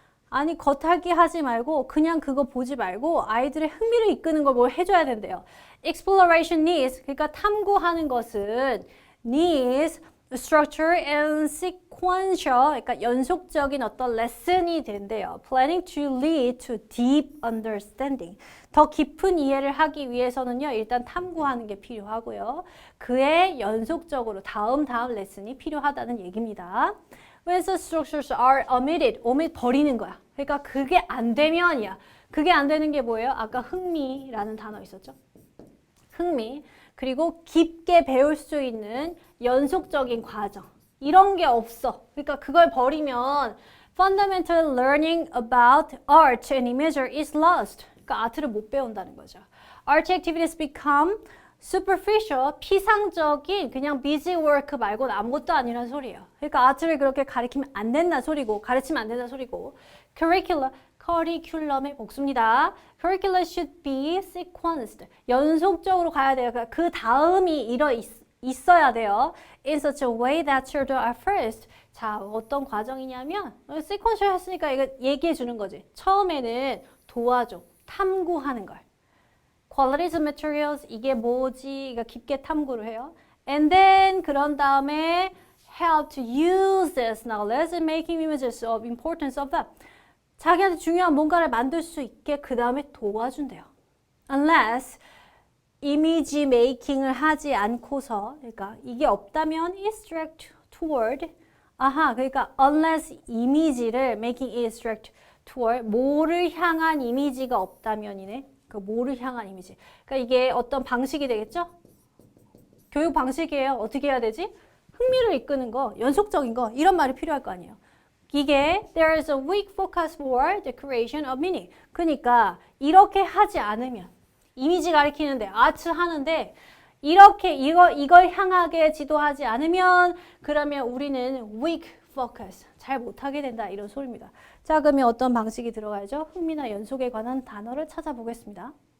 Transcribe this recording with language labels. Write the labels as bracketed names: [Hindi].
[Korean] 아니 겉핥기 하지 말고 그냥 그거 보지 말고 아이들의 흥미를 이끄는 걸 뭘 해줘야 된대요. [English] Exploration needs, [Korean] 그러니까 탐구하는 것은 [English] needs structure and sequential, [Korean] 그러니까 연속적인 어떤 레슨이 된대요. [English] Planning to lead to deep understanding. [Korean] 더 깊은 이해를 하기 위해서는요, 일단 탐구하는 게 필요하고요. 그에 연속적으로 다음 레슨이 필요하다는 얘기입니다. [English] When the structures are omitted, [Korean] 버리는 거야. 그러니까 그게 안 되면이야. 그게 안 되는 게 뭐예요? 아까 흥미라는 단어 있었죠? 흥미. 그리고 깊게 배울 수 있는 연속적인 과정. 이런 게 없어. 그러니까 그걸 버리면 [English] fundamental learning about art and imagery is lost. [Korean] 그러니까 아트를 못 배운다는 거죠. [English] Art activities become superficial, [Korean] 피상적인 그냥 [English] busy work [Korean] 말고는 아무것도 아니란 소리예요. 그러니까 아트를 그렇게 가르치면 안 된다는 소리고 가르치면 안 된다는 소리고 커리큘럼의 복수입니다. [English] Curriculum should be sequenced. [Korean] 연속적으로 가야 돼요. 그러니까 그 다음이 있어야 돼요. [English] In such a way that children are first. [Korean] 자, 어떤 과정이냐면 sequential 했으니까 이거 얘기해 주는 거지. 처음에는 도와줘. 탐구하는 걸. [English] Qualities of materials, [Korean] 이게 뭐지? 이거 깊게 탐구를 해요. [English] And then [Korean] 그런 다음에 [English] help to use this knowledge in making images of importance of that. [Korean] 자기한테 중요한 뭔가를 만들 수 있게 그 다음에 도와준대요. [English] Unless [Korean] 이미지 메이킹을 하지 않고서, 그러니까 이게 없다면 [English] is direct toward, [Korean] 그러니까 [English] unless [Korean] 이미지를 [English] making is direct toward, [Korean] 뭐를 향한 이미지가 없다면이네. 그 뭐를 향한 이미지. 그러니까 이게 어떤 방식이 되겠죠? 교육 방식이에요. 어떻게 해야 되지? 흥미를 이끄는 거, 연속적인 거, 이런 말이 필요할 거 아니에요. 이게 [English] there is a weak focus for the creation of meaning. [Korean] 그러니까 이렇게 하지 않으면 이미지 가리키는데 아트 하는데 이렇게 이걸 향하게 지도하지 않으면 그러면 우리는 [English] weak focus [Korean] 잘 못하게 된다 이런 소리입니다. 자, 그러면 어떤 방식이 들어가야죠? 흥미나 연속에 관한 단어를 찾아보겠습니다.